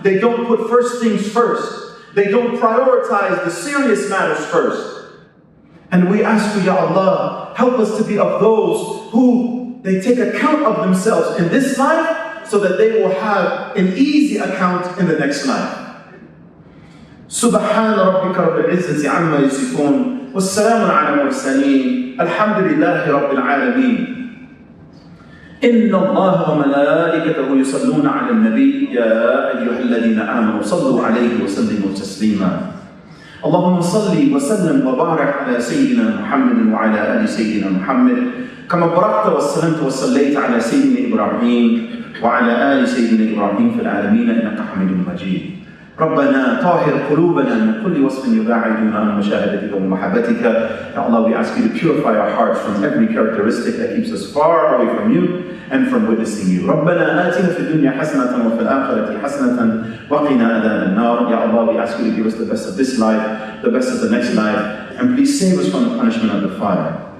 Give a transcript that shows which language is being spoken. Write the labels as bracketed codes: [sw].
[en] They don't put first things first. They don't prioritize the serious matters first. And we ask you, Ya Allah, help us to be of those who they take account of themselves in this life so that they will have an easy account in the next life. [ar] سبحان ربك رب العزة عما يصفون والسلام على المرسلين الحمد لله رب العالمين. إن الله وملائكته يصلون على النبي يا أيها الذين آمنوا صلوا عليه وسلموا تسليما. اللهم صل وسلم وبارك على سيدنا محمد وعلى آل سيدنا محمد كما باركت وسلمت وصليت على سيدنا إبراهيم وعلى آل سيدنا إبراهيم في العالمين إنك حميد مجيد. ربنا طاهر قلوبنا من كل وصف يباعدنا عن مشاهدتك ومحبتك. [en] Ya Allah, we ask you to purify our hearts from every characteristic that keeps us far away from you and from witnessing you. [ar] ربنا آتنا في الدنيا حسنة وفي الآخرة حسنة وقنا عذاب النار. [en] Ya Allah, we ask you to give us the best of this life, the best of the next life, and please save us from the punishment of the fire.